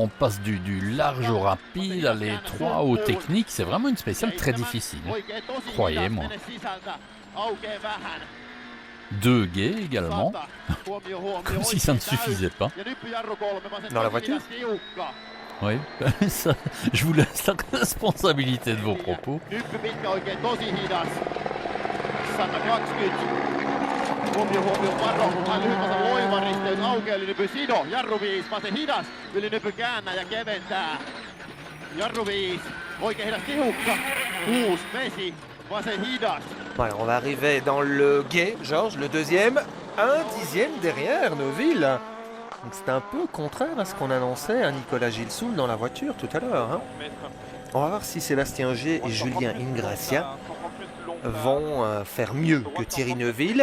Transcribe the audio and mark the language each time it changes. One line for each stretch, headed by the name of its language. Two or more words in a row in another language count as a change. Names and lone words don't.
French: On passe du large au rapide, à l'étroit au technique, c'est vraiment une spéciale très difficile, croyez-moi. 2 gays également, comme si ça ne suffisait pas. Dans la voiture? Oui, ça, je vous laisse la responsabilité de vos propos.
Finnish: Nyppypitkä oikein tosi hidas. 120. Huomio, varo. Vain lyhyt loiva risteys aukeaa yli nypy Sido. Jarru 5, vasen hidas. Yli nypy käännää ja keventää. Jarru 5, oikein hidas tihukka. 6, Vesi, vasen hidas.
French: Voilà, on va arriver dans le guet, Georges, le deuxième. 1/10 derrière Neuville. Donc c'est un peu contraire à ce qu'on annonçait à Nicolas Gilles Soul dans la voiture tout à l'heure. Hein. On va voir si Sébastien Ogier et Julien Ingracia vont faire mieux que Thierry Neuville.